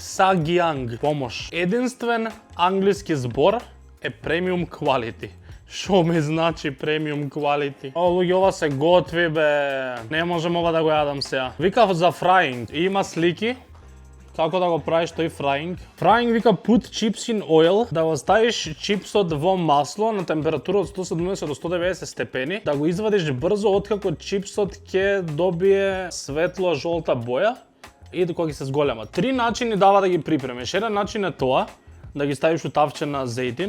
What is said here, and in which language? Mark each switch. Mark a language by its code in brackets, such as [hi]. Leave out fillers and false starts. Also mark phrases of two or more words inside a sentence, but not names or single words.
[mk] Сагианг, помош. Единствен англиски збор е [en] premium quality. [mk] Шо ми значи [en] premium quality? [mk] О, луѓе, ова се готви, бе. Не можем ова да го јадам сега. Викав за фраинг. Има слики. Како да го правиш тој фраинг? Фраинг вика [en] put chips in oil, [mk] да го ставиш чипсот во масло на температура од 170 до 190 степени, да го извадиш брзо откако чипсот ќе добие светло жолта боја и кога ќе се зголема. 3 начини дава да ги припремиш. Еден начин е тоа, да ги ставиш у тавче на зејтин.